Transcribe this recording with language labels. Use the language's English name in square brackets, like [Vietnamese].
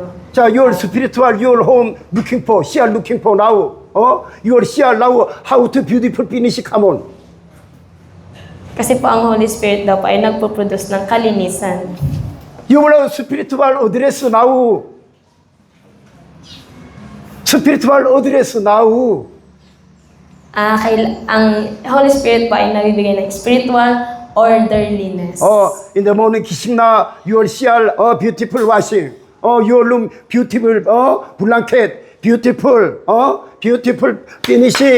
[English] 자, your spiritual, your home looking for, CR looking for now. Your CR now, how to beautiful finish, come on. [Filipino] kasi po ang Holy Spirit daw po ay nagpo-produce ng kalinisan. [English] Your spiritual address now. Spiritual address now. [Filipino] Ang Holy Spirit po ay nabibigay ng spiritual orderliness. [English] In the morning, 기식나, your CR, beautiful washing. Your room, beautiful, blanket, beautiful, beautiful finish.